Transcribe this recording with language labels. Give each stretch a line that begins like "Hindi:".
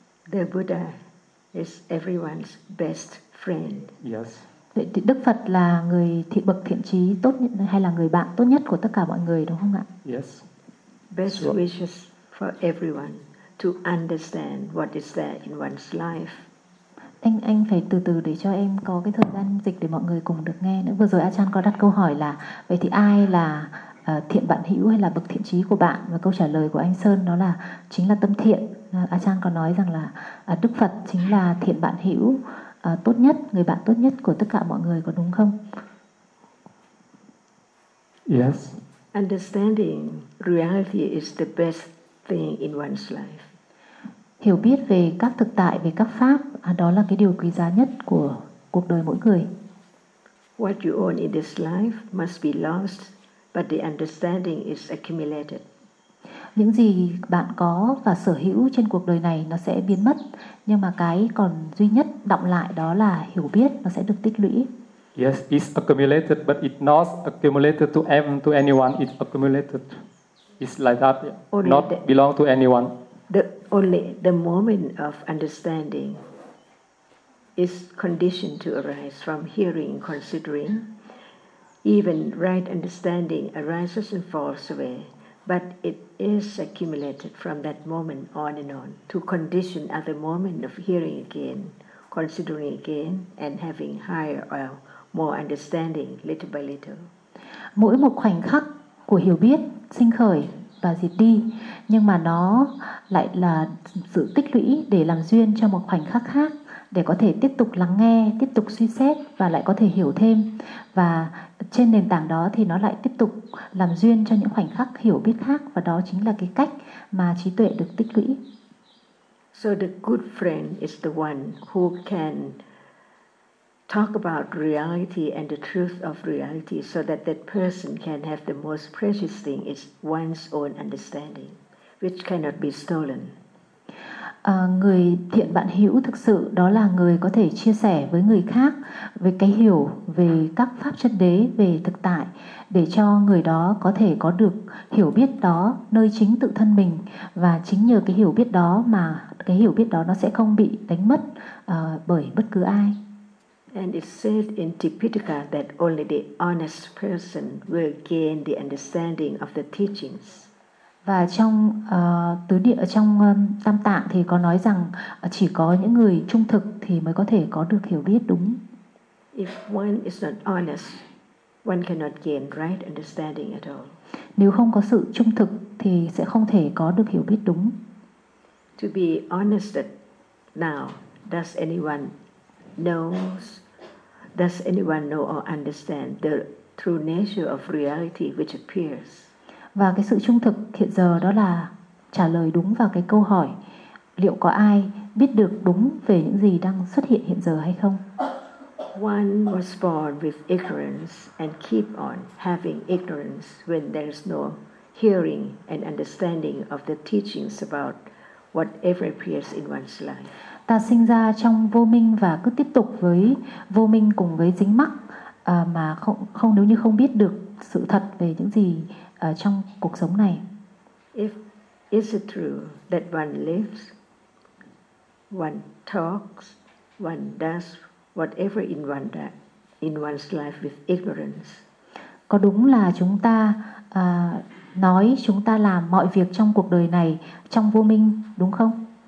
English: The Buddha is everyone's best friend. Yes.
Vietnamese: Vậy Đức Phật là người thiện bậc thiện trí tốt nhất, hay là người bạn tốt nhất của tất cả mọi người, đúng không ạ?
English: Yes. Best so. Wishes for everyone to understand what is there in one's life.
Vietnamese: Anh phải từ từ để cho em có cái thời gian dịch để mọi người cùng được nghe nữa. Vừa rồi Achan có đặt câu hỏi là vậy thì ai là thiện bạn hữu hay là bậc thiện trí của bạn, và câu trả lời của anh Sơn đó là chính là tâm thiện. Achan có nói rằng là Đức Phật chính là thiện bạn hữu tốt nhất, người bạn tốt nhất của tất cả mọi người, có đúng không?
English: Yes. Understanding reality is the best thing in one's life.
Vietnamese: Hiểu biết về các thực tại, về các pháp, đó là cái điều quý giá nhất của cuộc đời mỗi người.
English: What you own in this life must be lost, but the understanding is accumulated.
Vietnamese: Những gì bạn có và sở hữu trên cuộc đời này nó sẽ biến mất, nhưng mà cái còn duy nhất đọng lại đó là hiểu biết, nó sẽ được tích lũy.
English: Yes, it's accumulated, but it's not accumulated to even to anyone. It's accumulated. It's like that. Only not the, belong to anyone. The only the moment of understanding is conditioned to arise from hearing, considering. Even right understanding arises and falls away, but it is accumulated from that moment on and on to condition at the moment of hearing again, considering again, and having higher oil. More understanding, little by little.
Vietnamese: Mỗi một khoảnh khắc của hiểu biết sinh khởi và diệt đi, nhưng mà nó lại là sự tích lũy để làm duyên cho một khoảnh khắc khác, để có thể tiếp tục lắng nghe, tiếp tục suy xét và lại có thể hiểu thêm. Và trên nền tảng đó thì nó lại tiếp tục làm duyên cho những khoảnh khắc hiểu biết khác, và đó chính là cái cách mà trí tuệ được tích lũy.
English: So the good friend is the one who can talk about reality and the truth of reality so that that person can have the most precious thing is one's own understanding, which cannot be stolen.
Vietnamese: Người thiện bạn hữu thực sự đó là người có thể chia sẻ với người khác về cái hiểu về các pháp chân đế, về thực tại, để cho người đó có thể có được hiểu biết đó nơi chính tự thân mình, và chính nhờ cái hiểu biết đó mà cái hiểu biết đó nó sẽ không bị đánh mất bởi bất cứ ai.
English: And it says in Tipitaka that only the honest person will gain the understanding of the teachings.
Vietnamese: Và trong tứ địa, trong Tam Tạng thì có nói rằng chỉ có những người trung thực thì mới có thể có được hiểu biết đúng.
English: If one is not honest, one cannot gain right understanding at all.
Vietnamese: Nếu không có sự trung thực thì sẽ không thể có được hiểu biết đúng.
English: To be honest now, does anyone knows, does anyone know or understand the true nature of reality which appears?
Vietnamese: Và cái sự trung thực hiện giờ đó là trả lời đúng vào cái câu hỏi liệu có ai biết được đúng về những gì đang xuất hiện hiện giờ hay không?
English: One was born with ignorance and keep on having ignorance when there is no hearing and understanding of the teachings about whatever appears in one's life.
Vietnamese: Ta sinh ra trong vô minh và cứ tiếp tục với vô minh cùng với dính mắc mà không nếu như không biết được sự thật về những gì trong cuộc sống này.
English: If is it true that one lives, one talks, one does whatever in one that in one's life with ignorance.
Vietnamese: Có đúng là chúng ta nói chúng ta làm mọi việc trong cuộc đời này trong vô minh đúng không?